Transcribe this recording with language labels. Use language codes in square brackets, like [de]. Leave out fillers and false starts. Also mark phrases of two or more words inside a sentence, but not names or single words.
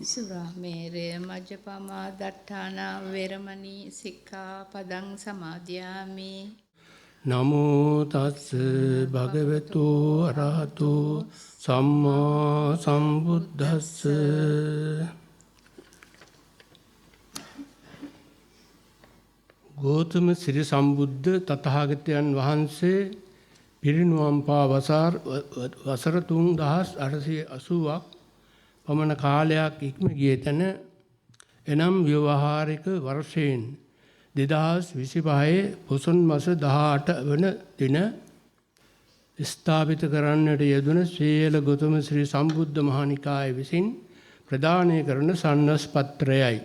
[pi] Suramere majjapama dattana veramani sikkhapadang samadhyami. Namo tassa bhagavato arahato sammā sambuddhassa. [si] Gothama Sri Sambuddha තථාගතයන් වහන්සේ පිරිනුවම් පා වසර 3880ක් පමණ කාලයක් ඉක්ම ගිය තැන එනම් ව්‍යවහාරික වර්ෂයෙන් 2025 පොසොන් මාස 18 වන දින ස්ථාපිත කරන්නට යෙදුන සීල ගෞතම ශ්‍රී සම්බුද්ධ මහා නිකාය විසින් ප්‍රදානය කරන සන්නස් පත්‍රයයි.